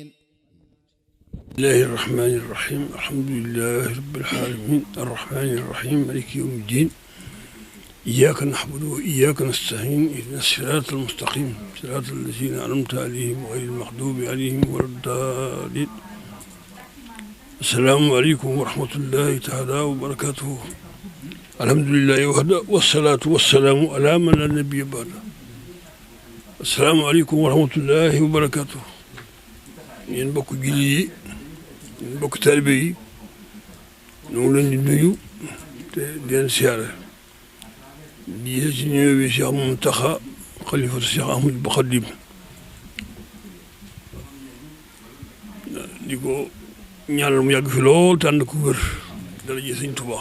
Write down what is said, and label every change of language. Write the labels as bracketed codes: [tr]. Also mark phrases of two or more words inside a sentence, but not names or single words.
[ar] بسم الله الرحمن الرحيم الحمد لله رب العالمين الرحمن الرحيم مالك يوم الدين إياك نعبد وإياك نستعين اهدنا الصراط المستقيم صراط الذين أنعمت عليهم غير المغضوب عليهم ولا الضالين. السلام عليكم ورحمة الله تعالى وبركاته. الحمد لله وحده والصلاة والسلام على من لا نبي بعده. السلام عليكم ورحمة الله وبركاته. [wo] yéen mbokk jullit yi yéen mbokk taalibe yi ñu ngi leen di nuyu te di leen siyaare di ci nuyu bi Cheikh Mountakha xalifatu Cheikh Ahmadou Khadim di ko ñaanal mu yàgg fi lool te ànd ko wér dara ji Sëñ Tuubaa.